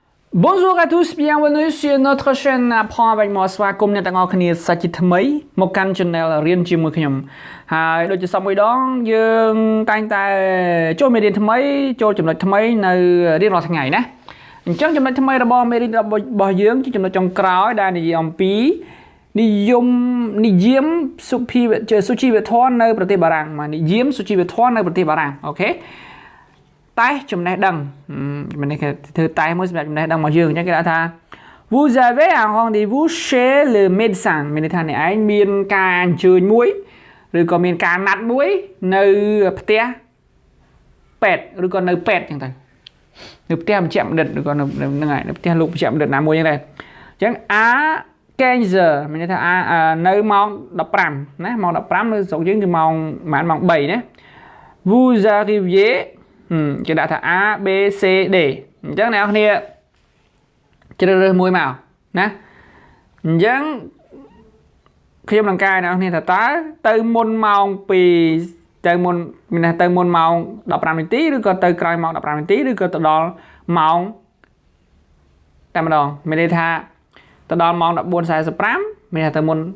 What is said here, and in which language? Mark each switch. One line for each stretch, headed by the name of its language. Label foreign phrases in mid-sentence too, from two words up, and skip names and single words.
French: Bonjour à tous, bienvenue sur notre chaîne Apprendre avec moi
Khmer: ស្វាគមន៍អ្នកទាំងអស់គ្នាសាច់ជាថ្មីមកកាន់ channel រៀនជាមួយខ្ញុំហើយដូចជាសពមួយដងយើងតែងតែចូលមេរៀនថ្មីចូលចំណុចថ្មីនៅរៀនរាល់ថ្ងៃណាអញ្ចឹងចំណុចថ្មីរបស់មេរៀនរបស់យើងជា ចំណុចចុងក្រោយដែលនិយាយអំពីនិយមសុជីវធម៌នៅប្រទេសបារាំងមកនិយមសុជីវធម៌នៅប្រទេសបារាំងអូខេតែចំណេះដឹងមិននេះគេធ្វើតែមួយសម្រាប់ចំណេះដឹងរបស់យើងអញ្ចឹងគេ ថា
French: Vous avez un rendez-vous chez le médecin
Khmer: មានន័យថាអ្នកឯងមានការអញ្ជើញមួយឬក៏មានការណាត់មួយនៅផ្ទះពេទ្យឬក៏នៅពេ ទ្យអញ្ចឹងទៅនៅផ្ទះបញ្ជាក់បណ្ឌិតឬក៏នៅហ្នឹងហើយនៅផ្ទះលោកបញ្ជាក់បណ្ឌិតណាមួយអញ្ចឹងដែរអញ្ចឹង
French: à 15 giờ
Khmer: មានន័យថានៅម៉ោង15 ណាម៉ោង15នៅស្រុកយើងគឺម៉ោងប្រហែលម៉ោង3ណា
French: Vous arriviez
Khmer: គេដាក់ថា A B C D អញ្ចឹងអ្នកនរគ្នាជ្រើសរើសមួយមកណាអញ្ចឹងខ្ញុំនឹងកែអ្នកនរគ្នាថាតើទៅមុនម៉ោង2ទៅមុនមានថាទៅមុនម៉ោង15នាទីឬក៏ទៅក្រោយម៉ោង15នាទីឬក៏ទៅដល់ម៉ោងតែម្ដងមានន័យថាទៅដល់ម៉ោង 14:45 មានថាទៅមុន